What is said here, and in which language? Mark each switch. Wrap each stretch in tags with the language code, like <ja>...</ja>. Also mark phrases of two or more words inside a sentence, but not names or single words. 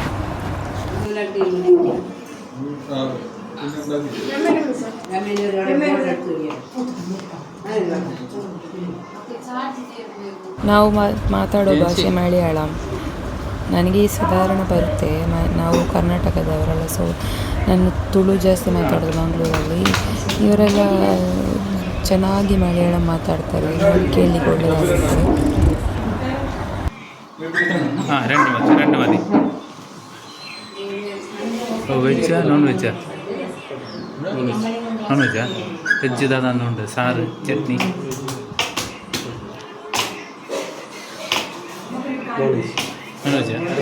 <kn>ನಾವು ಮಾತಾಡೋ ಭಾಷೆ ಮಲಯಾಳಂ. ನನಗೆ ಸಾಧಾರಣ ಬರುತ್ತೆ, ನಾವು ಕರ್ನಾಟಕದವರಲ್ಲ. ಸೊ ನಾನು ತುಳು ಜಾಸ್ತಿ ಮಾತಾಡೋದು ಮಂಗಳೂರಲ್ಲಿ. ಇವರೆಲ್ಲ ಚೆನ್ನಾಗಿ ಮಲಯಾಳಂ ಮಾತಾಡ್ತಾರೆ, ಕೇಳಲಿಕ್ಕೆ ಒಳ್ಳೆಯದಾಗುತ್ತೆ.</kn> <ml>രണ്ട് മതി.</ml> <en>veg non veg? non veg?</en> <ml>വെജ് തന്നുണ്ട്, സാറ് ചട്നി.</ml> <en>non veg?</en>